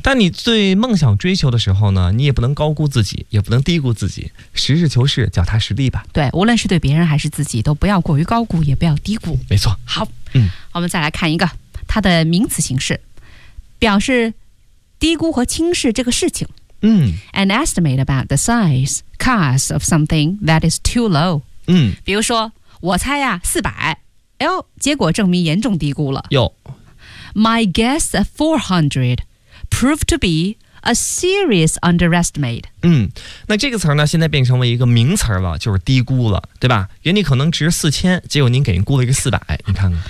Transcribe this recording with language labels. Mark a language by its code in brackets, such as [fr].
[zh] 但你对梦想追求的时候呢，你也不能高估自己，也不能低估自己，实事求是，脚踏实地吧。对，无论是对别人还是自己，都不要过于高估，也不要低估。没错。好，嗯，我们再来看一个它的名词形式，表示低估和轻视这个事情。 [en] An estimate about the size, cost of something that is too low。 [zh] 比如说，我猜呀，400，哎呦，结果证明严重低估了。哟 [en] My guess at 400 proved to be a serious underestimate. [zh] 那这个词呢现在变成为一个名词了，就是低估了，对吧？原理可能值4000，结果您给人估了一个400，你看看。